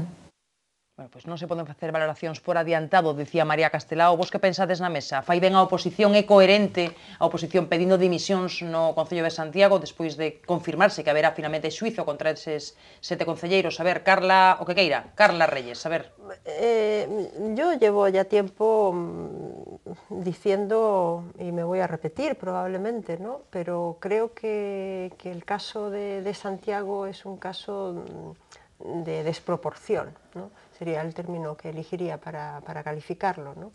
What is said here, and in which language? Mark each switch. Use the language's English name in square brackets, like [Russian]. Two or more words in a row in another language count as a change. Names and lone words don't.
[Galician] Bueno, pois non se poden facer valoracións por adiantado, dicía María Castelao. Vos que pensades na mesa? Fai ben a oposición? É coherente a oposición pedindo dimisións no Concello de Santiago despois de confirmarse que haberá finalmente xuizo contra eses 7 concelleiros? A ver, Carla, o que queira, Carla Reyes, a ver. [Spanish] Yo llevo ya tiempo diciendo, y me voy a repetir probablemente, ¿no? Pero creo que el caso de Santiago es un caso de desproporción, ¿no? Sería el término que elegiría para calificarlo, ¿no?